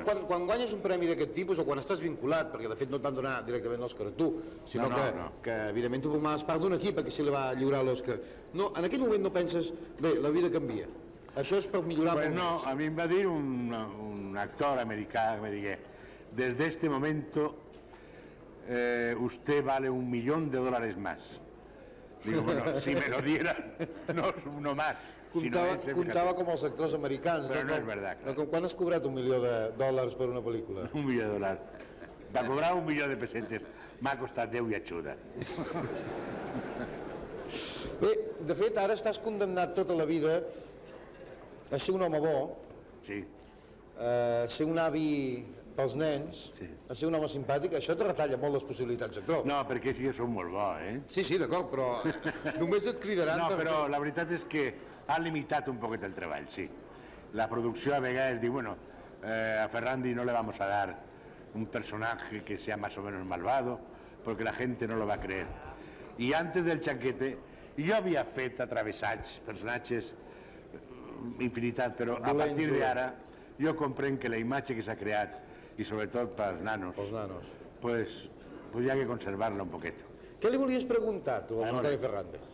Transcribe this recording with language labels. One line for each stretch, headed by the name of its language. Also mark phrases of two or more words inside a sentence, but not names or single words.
Catalan: Quan guanyes un premi d'aquest tipus o quan estàs vinculat, perquè de fet no et van donar directament l'Òscar a tu, sinó que evidentment tu formaves part d'un equip a qui se li va lliurar l'Òscar, no, en aquell moment no penses, bé, la vida canvia, això és per millorar molt més. No, a mi em va dir un actor americà que me digué,
Spanish: desde este momento usted vale $1.000.000 más. Digo, bueno, si me lo dieran, no más.
Catalan: Comptava com els actors americans. Però no és veritat. Quan has cobrat $1.000.000 per una pel·lícula? $1.000.000. Va cobrar $1.000.000 de pessetes. M'ha costat 10 i ajuda. Bé, de fet, ara estàs condemnat tota la vida a ser un home bo, a ser un avi pels nens, a ser un home simpàtic. Això et retalla molt les possibilitats d'actor. No, perquè sí que som molt bo, eh? Sí, d'acord, però només et cridaran... No, però la veritat és que ha limitat un poquet el treball, sí. La producció a vegades diu,
Spanish: bueno, a Ferrandi no le vamos a dar un personaje que sea más o menos malvado, porque la gente no lo va a creer. Y antes del Chanquete,
Catalan: jo havia fet atravessats, personatges, infinitat, però a partir d'ara jo comprenc que la imatge que s'ha creat i sobretot pels nanos, pues hi ha que conservar-la un poquet. Què li volies preguntar, tu, al Antoni Ferrandiz?